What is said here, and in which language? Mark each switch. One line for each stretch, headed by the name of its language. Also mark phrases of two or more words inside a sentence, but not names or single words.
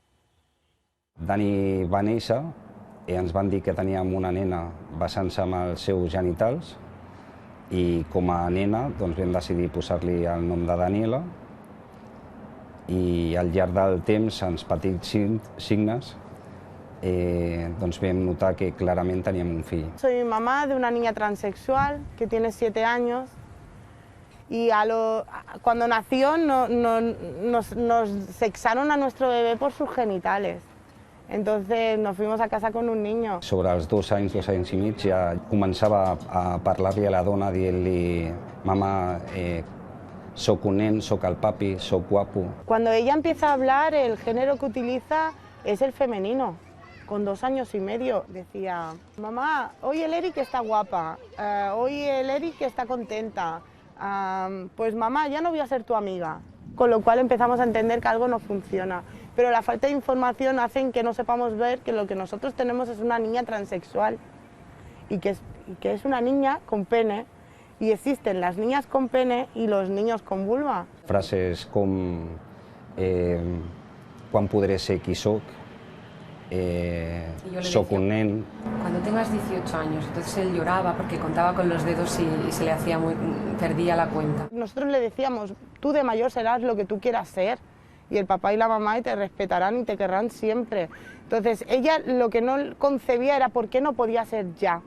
Catalan: Dani va néixer i ens van dir que teníem una nena basant-se en els seus genitals i com a nena vam decidir posar-li el nom de Daniela i al llarg del temps, en petits signes, vam notar que clarament teníem un fill.
Spanish: Soy mamá de una niña transexual que tiene 7 años y cuando nació nos sexaron a nuestro bebé por sus genitales. Entonces nos fuimos a casa con un niño.
Catalan: Sobre els 2 anys i mig, ja començava a parlar-li a la dona dient-li «Mama, soc un nen, soc el papi, soc guapo».
Spanish: Cuando ella empieza a hablar, el género que utiliza es el femenino. Con 2 años y medio decía, mamá, hoy el Eric está guapa, hoy el Eric está contenta, pues mamá, ya no voy a ser tu amiga. Con lo cual empezamos a entender que algo no funciona. Pero la falta de información hace que no sepamos ver que lo que nosotros tenemos es una niña transexual y que es una niña con pene, y existen las niñas con pene y los niños con vulva.
Catalan: Frases com quan podré ser qui soc, soc un nen.
Spanish: Cuando tengas 18 años, entonces él lloraba porque contaba con los dedos y se le hacía perdía la cuenta. Nosotros le decíamos, tú de mayor serás lo que tú quieras ser y el papá y la mamá te respetarán y te querrán siempre. Entonces ella lo que no concebía era por qué no podía ser ya.